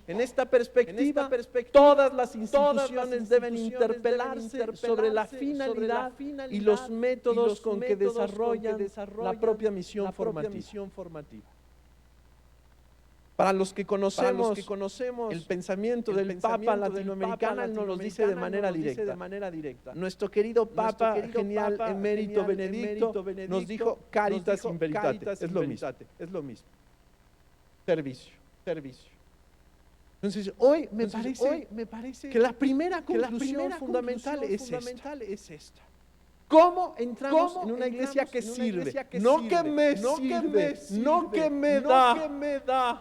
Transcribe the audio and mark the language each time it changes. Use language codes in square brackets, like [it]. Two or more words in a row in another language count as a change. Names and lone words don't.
[es] En esta perspectiva, todas las instituciones deben interpelarse sobre la finalidad y los métodos con que desarrollan la propia misión formativa. Para los que conocemos el pensamiento del Papa latinoamericano, él nos lo dice de manera directa. Nuestro querido Papa genial emérito Benedicto nos dijo [la] caritas in veritatis, [es] es lo mismo. Servicio. Entonces, hoy me parece que la primera conclusión fundamental es esta. ¿Cómo entramos en una iglesia que sirve? No que me sirve, no que me da.